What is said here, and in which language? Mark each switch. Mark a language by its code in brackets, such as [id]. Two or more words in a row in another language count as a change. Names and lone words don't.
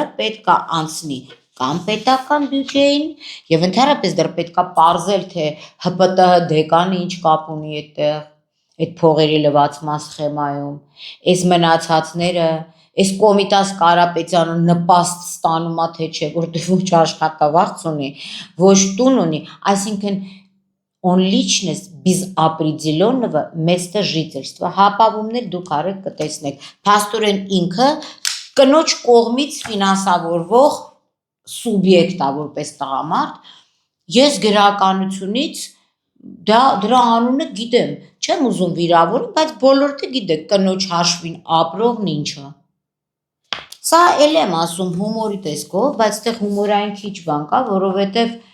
[hy] պետք է անցնի կամ պետական բյուջեին եւ ընդհանրապես դեռ պետք է պարզել, թե ՀՊՏՀ դեկանը ինչ կապ ունի այդտեղ, այդ փողերի լվացման սխեմայում, այս մնացածները, այս Կոմիտաս Կարապետյանը նպաստ ստանում է, թե չէ, որտեղ ոչ աշխատավարձ ունի, ոչ տուն ունի, այսինքն [ru] он личность без определенного места жительства, [hy] հապավումներ դուք արեք կտեսնեք, փաստորեն ինքը կնոջ կողմից ֆինանսավորվող սուբյեկտ է որպես տղամարդ, ես գրականությունից դրա անունը գիտեմ, չեմ ուզում վիրավորեմ, բայց բոլորը գիտեք կնոջ հաշվին ապրողն ինչը։ Սա էլ եմ ասում հումորի տեսքով, բայց այդտեղ հումորային քիչ բան կա, որովհետև